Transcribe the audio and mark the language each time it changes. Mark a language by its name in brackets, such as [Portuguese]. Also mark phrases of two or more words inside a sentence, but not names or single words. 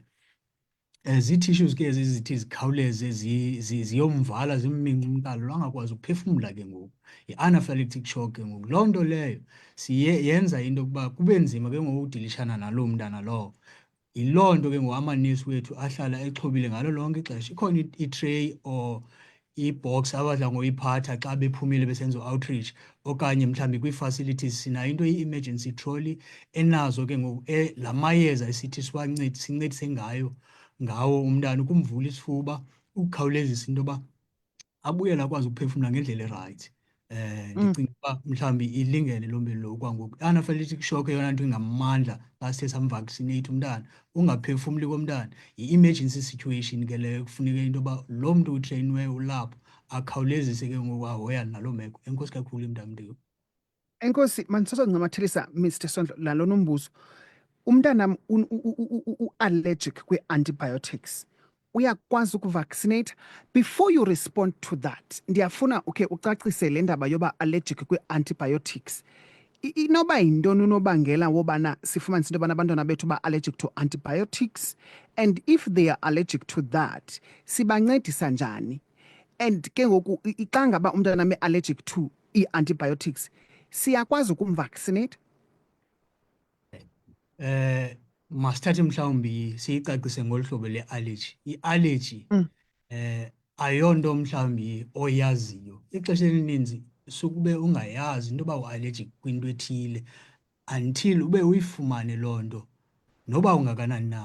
[Xhosa] Zii-tissues ke zithi zikhawuleze ziyomvala zimmince umqala lo angakwazi ukuphefumla ke ngoku. Yi- [English] anaphylactic shock [Xhosa] ke ngoku. Loo nto leyo yenza into yokuba kube nzima ke ngoku udilishana naloo mntana lowo. Yiloo nto ke ngoku amanesi wethu ahlala exhobile ngalo lonke ixesha. Ikhona i-tray or i-box abadla ngoyiphatha xa bephumile besenza outreach okanye mhlawumbi kwii-facilities sinayo into yi- [English] emergency trolley [Xhosa] enazo ke ngoku la mayeza esithi sincedise ngawo umntana ukumvula isifuba, ukukhawulezisa into yoba abuyele akwazi ukuphefumla ngendlela erayithi. Ndicinga uba mhlawumbi ilingene loo mbeli lo kwangoku. I- [English] anaphylactic shock [Xhosa] eyona nto ingamandla xa sithe samvaccinate umntana, ungaphefumli komntana, yi- [English] emergency situation [Xhosa] ke leyo kufuneke into yoba loo mntu utreyiniweyo ulapho akhawulezise ke ngoku ahoyane naloo meko. Enkosi kakhulu mntamdeko. Enkosi, mandisose ncamathelisa Mr Sondlo lalona umbuzo. Umntanam u-allergic kwi-antibiotics. Uyakwazi ukuvaccinate. [English] Before you respond to that, [Xhosa] ndiyafuna ucacise le ndaba yoba allergic kwi-antibiotics. Inoba yintoni unobangela wobana sifumanise into yobana abantwana bethu ba- [English] allergic to antibiotics, and if they are allergic to that [Xhosa] sibancedisa njani? And ke ngoku xa ngaba umntwana me- [English] allergic to [Xhosa] i-antibiotics siyakwazi ukumvaccinate? Masithathe mhlawumbi siyicacise ngolu hlobo le-allergy. I-allergy ayonto mhlawumbi oyaziyo. Ixesha elininzi sukube ungayazi into yoba u-allergic kwinto ethile until ube uyifumane loo nto noba ungakanani na.